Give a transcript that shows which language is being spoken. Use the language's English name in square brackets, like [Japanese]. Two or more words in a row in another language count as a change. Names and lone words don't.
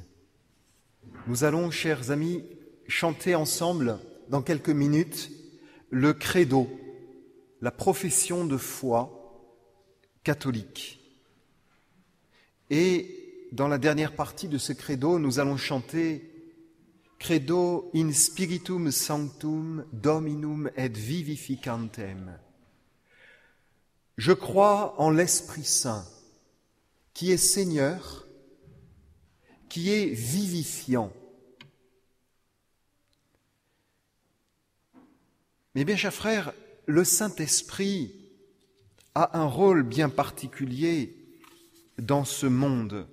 [French] Nous allons, chers amis, chanter ensemble, dans quelques minutes, le credo, la profession de foi catholique. Et dans la dernière partie de ce credo, nous allons chanter [Latin] Credo in spiritum sanctum Dominum et vivificantem. [French] Je crois en l'Esprit Saint, qui est Seigneur, qui est vivifiant. Mais bien, chers frères, le Saint-Esprit a un rôle bien particulier dans ce monde.